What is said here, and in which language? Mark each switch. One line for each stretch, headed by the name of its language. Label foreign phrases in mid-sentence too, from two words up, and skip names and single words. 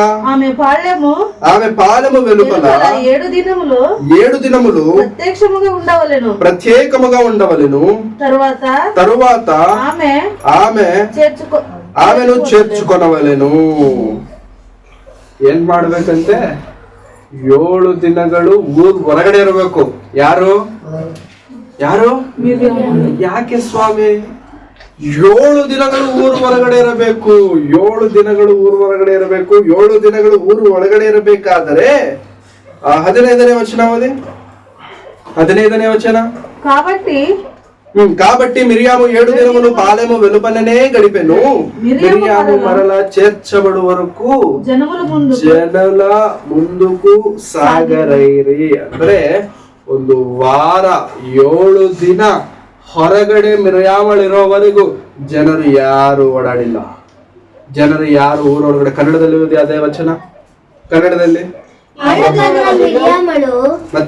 Telugu: ఆమె పాలెము వెలుపల 7 దినములు ప్రత్యేకముగా ఉండవలెను. తరువాత ఆమెను చేర్చుకొనవలెను.
Kannada: ಏನ್ ಮಾಡ್ಬೇಕಂತೆ? 7 ದಿನಗಳು ಊರ್ ಹೊರಗಡೆ ಇರಬೇಕು. ಯಾರು? ಯಾಕೆ ಸ್ವಾಮಿ? 7 ದಿನಗಳು ಊರು ಹೊರಗಡೆ ಇರಬೇಕು. 7 ದಿನಗಳು ಊರು ಹೊರಗಡೆ ಇರಬೇಕು. 7 ದಿನಗಳು ಊರು ಒಳಗಡೆ ಇರಬೇಕಾದರೆ 15ನೇ ವಚನ ಓದಿ. 15ನೇ ವಚನ.
Telugu: కాబట్టి మిరియాము 7 దినములు పాలెము వెలుపలనే గడిపెను. మిరియాము మరల చేర్చబడు వరకు జనుల ముందుకు సాగరైరి.
Kannada: ಅಂದ್ರೆ ಒಂದು ವಾರ 7 ದಿನ ಹೊರಗಡೆ ಮಿರಿಯಾಮಳಿರೋವರೆಗೂ ಜನರು ಯಾರು ಓಡಾಡಿಲ್ಲ. ಜನರು ಯಾರು ಊರೊಳಗಡೆ. ಕನ್ನಡದಲ್ಲಿ ಓದಿ ಅದೇ ವಚನ. ಕನ್ನಡದಲ್ಲಿ ಮತ್ತೆ